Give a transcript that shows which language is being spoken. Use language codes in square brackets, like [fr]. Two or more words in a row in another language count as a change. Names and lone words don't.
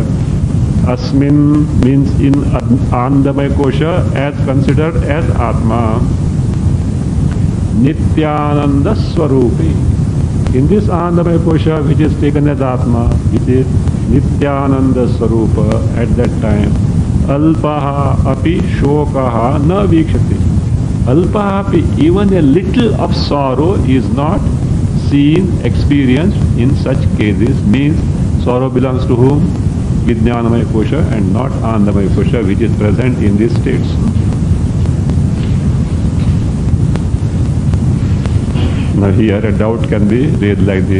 [en] Asmin means in Anandamaya Kosha as considered as Atma. [sa] नित्यानन्द स्वरूपी. [en] In this Anandamaya Kosha which is taken as Atma, which is [sa] नित्यानन्द स्वरूप [en] at that time, [sa] अल्पः अपि शोकः न वीक्षति. अल्पः अपि, [en] even a little of sorrow is not seen, experienced in such cases. Means sorrow belongs to whom? Vijnanamaya Kosha and not Anandamaya Kosha which is present in these states. Now here a doubt can be raised like this.